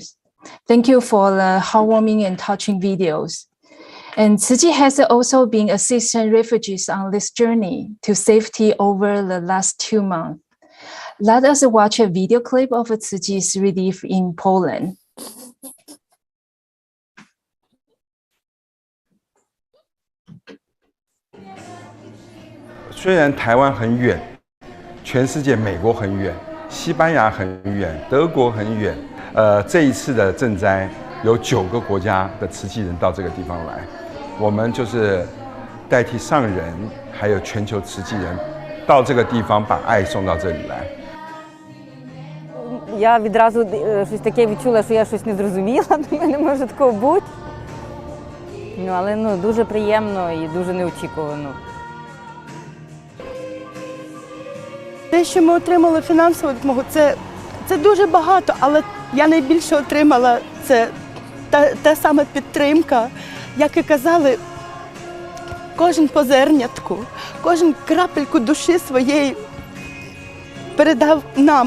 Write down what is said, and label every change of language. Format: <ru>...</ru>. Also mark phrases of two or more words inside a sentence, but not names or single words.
<en>Thank you for the heartwarming and touching videos. And 慈济 has also been assisting refugees on this journey to safety over the last 2 months. Let us watch a video clip of 慈济's relief in Poland.</en> <zh>虽然台湾很远，全世界美国很远，西班牙很远，德国很远。这一次的赈灾有9个国家的慈济人到这个地方来，我们就是代替上人还有全球慈济人到这个地方把爱送到这里来。</zh> <uk>Я відразу щось таке відчула, що я щось не зрозуміла, не може такого бути. Але дуже приємно і дуже неочікувано. Те, що ми отримали фінансову допомогу, це дуже багато, але я найбільше отримала це та сама підтримка, як і казали, кожен по зернятку, кожен крапельку душі своєї передав нам.</uk>